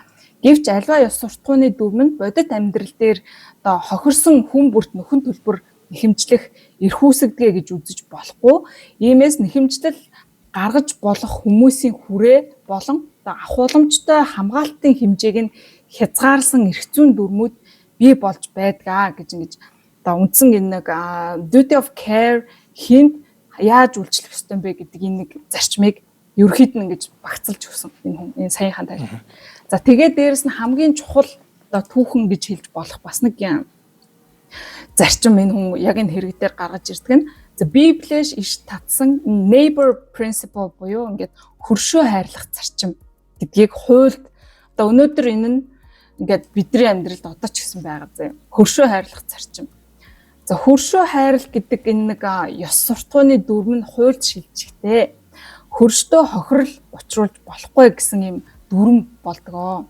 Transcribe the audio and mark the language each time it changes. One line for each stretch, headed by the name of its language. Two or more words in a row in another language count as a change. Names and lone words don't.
Mongolian: Гэвч альва ёс суртахууны дүрмэнд бодит амьдрал дээр одоо хохирсон хүн бүрт нөхөн төлбөр нэхэмжлэх эрх үүсгэдэг гэж үзэж болохгүй. Иймээс нэхэмжлэл гаргаж болох хүмүүсийн хүрээ болон ахууламжтай хамгаалтын хэмжээг нь хязгаарласан эрх зүйн дүрмүүд бий болж байдгаа гэж ингэж одоо үндсэн энэ нэг
English: duty of care
Mongolian: хүнд яаж үйлчлэх ёстой юм бэ гэдэг энэ нэг зарчмыг ерөөхдөө ингэж багцлж өгсөн энэ саяхан тайлбар. За тэгээд дээрэс нь хамгийн чухал одоо түүхэн гэж хэлж болох бас нэг юм зарчим энэ хүн яг энэ хэрэг дээр гаргаж ирдэг нь Библиэш иш татсан
English: neighbor principle
Mongolian: буюу ингээд хөршөө хайрлах зарчим гэдгийг хуульд одоо өнөөдөр энэ нь ингээд бидний амьдралд одоо ч гэсэн байгаа зэ хөршөө хайрлах зарчим. За хөршөө хайрлах гэдэг энэ нэг ёс суртахууны дүрм нь хуульд шилжихтэй. Хөрштөө хохирол учруулж болохгүй гэсэн юм дүрм болдгоо.